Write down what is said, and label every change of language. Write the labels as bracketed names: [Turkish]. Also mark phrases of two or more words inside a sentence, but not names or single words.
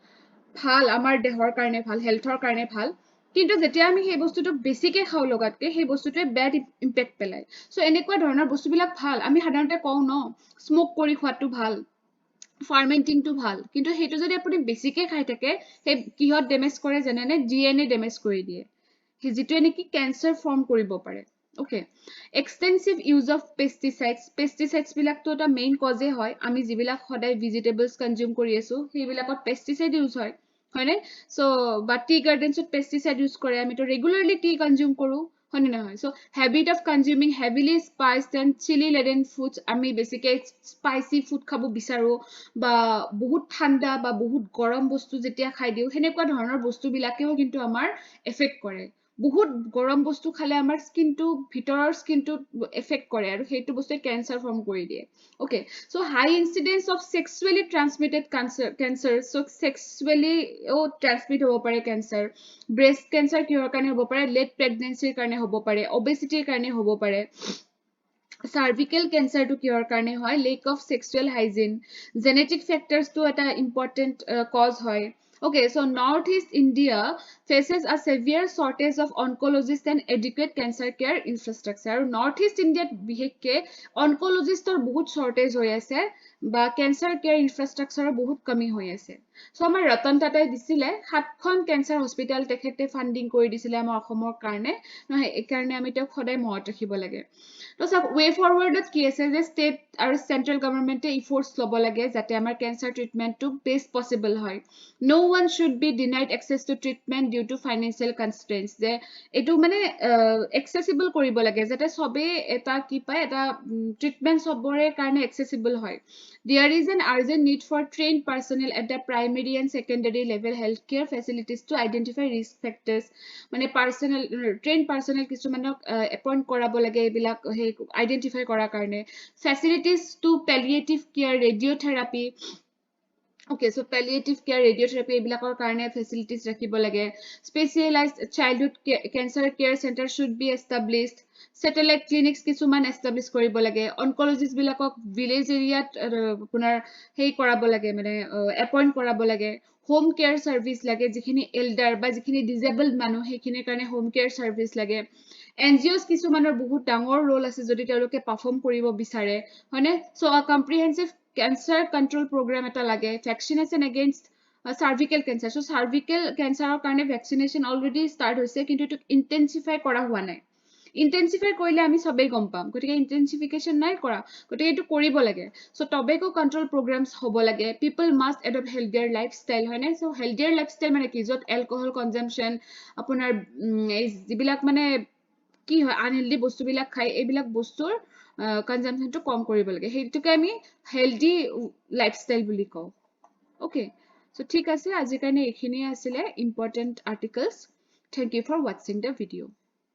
[Assamese] ভাল আমাৰ দেহৰ কাৰণে ভাল হেলথৰ কাৰণে ভাল কিন্তু যেতিয়া আমি সেই বস্তুটো বেছিকে খাও লগাতকে সেই বস্তুটোৱে [English] bad impact [Assamese] পেলায় সো এনেকুৱা ধৰণৰ বস্তুবিলাক ভাল আমি সাধাৰণতে কওঁ ন স্মোক কৰি খোৱাটো ভাল ফাৰ্মেন্টিং টো ভাল কিন্তু হেটো যদি আপুনি বেছিকে খাই থাকে হে কিহত ড্যামেজ কৰে জানেনে [English] DNA damage [Assamese] কৰি দিয়ে যেটোৱে নেকি [English] cancer form [Assamese] কৰিব পাৰে [English] okay extensive use of pesticides [Assamese] বিলাকটো এটা [English] main cause [Assamese] হয় আমি যিবিলাক সদায় [English] vegetables consume [Assamese] কৰি আছো সেইবিলাকত [English] pesticide use [Assamese] হয় হয়নে সো বা [English] tea gardensত pesticide use [Assamese] কৰে আমিতো [English] regularly tea consume [Assamese] কৰো হয়নে নহয় [English] so habit of consuming heavily spiced and chilli laden foods [Assamese] আমি বেছিকে [English] spicy food [Assamese] খাব বিচাৰো বা বহুত ঠাণ্ডা বা বহুত গৰম বস্তু যেতিয়া খাই দিও হেনেকুৱা ধৰণৰ বস্তু বিলাকেও কিন্তু আমাৰ এফেক্ট কৰে বহুত গৰম বস্তু খালে আমাৰ স্কিনটো ভিতৰৰ স্কিনটো এফেক্ট কৰে আৰু হেতু বস্তুৱে [English] cancer form [Assamese] কৰি দিয়ে [English] okay so high incidence of sexually transmitted cancer [Assamese] সো সেক্সুয়ালি ও ট্ৰান্সমিট হ'ব পাৰে ক্যান্সাৰ [English] breast cancer [Assamese] কিহৰ কাৰণে হ'ব পাৰে [English] late pregnancyৰ [Assamese] কাৰণে হ'ব পাৰে অবেসিটিৰ কাৰণে হ'ব পাৰে [English] cervical cancer to [Assamese] কিহৰ কাৰণে হয় [English] lack of sexual hygiene genetic factors to এটা important cause হয় okay so northeast India faces a severe shortage of oncologists and adequate cancer care infrastructure আৰু northeast India [Assamese] বিশেষকে oncologistৰ বহুত shortage হৈ আছে বা [English] cancer care infrastructure [Assamese] বহুত কমি হৈ আছে so আমাৰ ৰতন টাটাই দিছিলে 7খন [English] cancer hospital [Assamese] তেখেতে funding কৰি দিছিলে আমাৰ অসমৰ কাৰণে নহয় এই কাৰণে আমি তেওঁক সদায় মনত ৰাখিব লাগে তো সব [English] way forward [Assamese] কি আছে যে state আৰু [English] central government efforts [Assamese] লব লাগে যাতে আমাৰ [English] cancer treatment [Assamese] to [English] best possible হয় no one should be denied access to treatment due to financial constraints [Assamese] যে এটো মানে accessible কৰিব লাগে যাতে সবে এটা কি পায় এটা treatment সবৰে কাৰণে accessible হয় [English] there is an urgent need for trained personnel at the primary and secondary level healthcare facilities to identify risk factors [Assamese] মানে personnel trained personnel কিছুমানক appoint কৰাব লাগে এইবিলাক identify কৰাৰ কাৰণে [English] facilities to palliative care radiotherapy okay so palliative care radiotherapy [Assamese] এইবিলাকৰ কাৰণে facilities ৰাখিব লাগে [English] specialized childhood cancer care center should be established satellite [Assamese] clinics কিছুমান establish কৰিব লাগে oncologist বিলাকক [English] village area [Assamese] আপোনাৰ হেই কৰাব লাগে মানে appoint কৰাব লাগে [English] home care service [Assamese] লাগে যিখিনি elder বা যিখিনি disabled মানুহ হেখিনিৰ কাৰণে [English] home care service [Assamese] লাগে NGOs কিছুমানৰ বহুত ডাঙৰ role আছে যদি তেওঁলোকে perform কৰিব বিচাৰে হয়নে [English] so a comprehensive cancer control program [Assamese] এটা লাগে [English] vaccination against cervical cancer. So cervical cancer [Assamese] কাৰণে vaccination [English] already start [Assamese] হৈছে কিন্তু এইটো intensify কৰা হোৱা নাই intensify কৰিলে আমি সবেই গম পাম গতিকে intensification নাই কৰা গতিকে এইটো কৰিব লাগে [English] so tobacco control programs [Assamese] হ'ব লাগে [English] people must adopt healthier lifestyle [Assamese] হয়নে [English] so healthier lifestyle [Assamese] মানে কি য'ত [English] alcohol consumption [Assamese] আপোনাৰ এই যিবিলাক মানে কি হয় আনহেলদি বস্তুবিলাক খাই এইবিলাক বস্তুৰ কনজাম্পশনটো কম কৰিব লাগে সেইটোকে আমি [English] healthy lifestyle [Assamese] বুলি কওঁ [English] okay so [Assamese] ঠিক আছে আজিৰ কাৰণে এইখিনিয়ে আছিলে [English] important articles thank you for watching the video